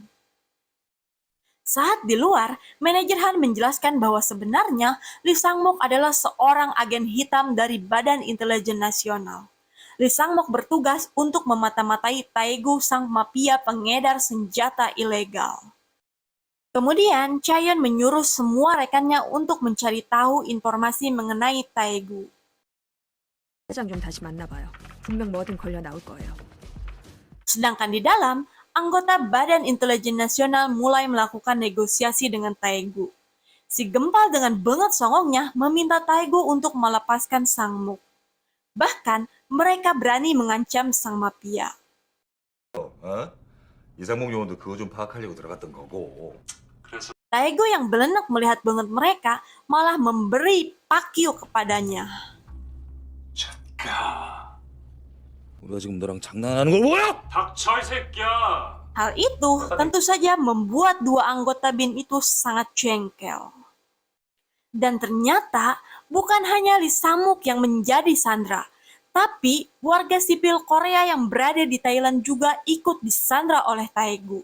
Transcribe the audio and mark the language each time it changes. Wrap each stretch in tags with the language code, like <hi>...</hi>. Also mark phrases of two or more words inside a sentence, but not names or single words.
<id>Saat di luar, manajer Han menjelaskan bahwa sebenarnya Lee Sang-mook adalah seorang agen hitam dari Badan Intelijen Nasional. Lee Sang-mook bertugas untuk memata-matai Taegu sang mafia pengedar senjata ilegal. Kemudian, Chaeyeon menyuruh semua rekannya untuk mencari tahu informasi mengenai Taegu.</id> <ko>회장 좀 다시 만나봐요. 분명 뭐든 걸려 나올 거예요.</ko> <id>Sedangkan di dalam, anggota Badan Intelijen Nasional mulai melakukan negosiasi dengan Taegu. Si Gempal dengan bengat songongnya meminta Taegu untuk melepaskan Sang-mook. Bahkan, mereka berani mengancam sang mafia.</id> <ko>이상목 요원도 그거 좀 파악하려고 들어갔던 거고. 그래서</ko> <id>Taegu yang belenak melihat bengat mereka malah memberi pakyu kepadanya.</id> <ko>야, 우리가 지금 너랑 장난하는 걸 뭐야? 닥쳐 이 새끼야.</ko> <id>Hal itu tentu saja membuat dua anggota BIN itu sangat jengkel. Dan ternyata bukan hanya Lee Sang-mook yang menjadi sandera, tapi warga sipil Korea yang berada di Thailand juga ikut disandra oleh Taegu.</id>